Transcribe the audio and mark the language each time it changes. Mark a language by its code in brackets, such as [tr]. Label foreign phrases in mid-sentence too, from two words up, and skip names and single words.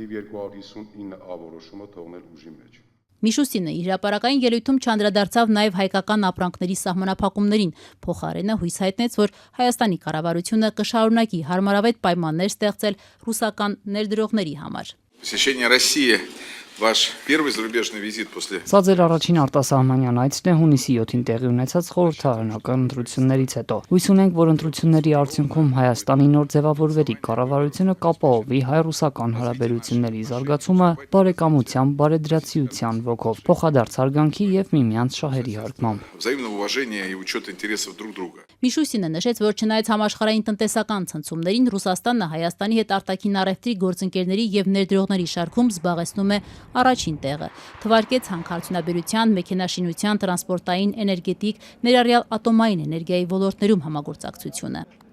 [hy] Միշուստինը իր հրապարակային ելույթում չանդրադարձավ նաև հայկական ապրանքների սահմանափակումներին, փոխարենը հույս հայտնեց, որ Հայաստանի կառավարությունը կշարունակի հարմարավետ պայմաններ ստեղծել ռուսական ներդրողների համար։ [ru] Ваш первый зарубежный визит после. [hy] Սա ձեր առաջին արտասահմանյան այցն է հունիսի 7-ին տեղի ունեցած խորհրդարանական ընտրություններից հետո։ Հույս ունենք, որ ընտրությունների արդյունքում Հայաստանի նոր ձևավորվերի կառավարությունը կապահովի հայ-ռուսական հարաբերությունների զարգացումը բարեկամության, բարեդրացիության ոգով, փոխադարձ հարգանքի եւ միմյանց շահերի հարգմամբ։ [ru] Взаимного уважения и учета интересов друг друга. [hy] Միշուստինը նշեց, որ չնայած համաշխարհային տնտեսական ցնցումներին Ռուսաստանը Հայաստանի հետ արտաքին առևտրի գործընկերների եւ ներդրողների շարքում զբաղեցնում է առաջին տեղը։ Թվարկեց հանքարդյունաբերության, մեքենաշինության, տրանսպորտային, էներգետիկ, ներառյալ ատոմային էներգիայի ոլորտներում համագործակցությունը։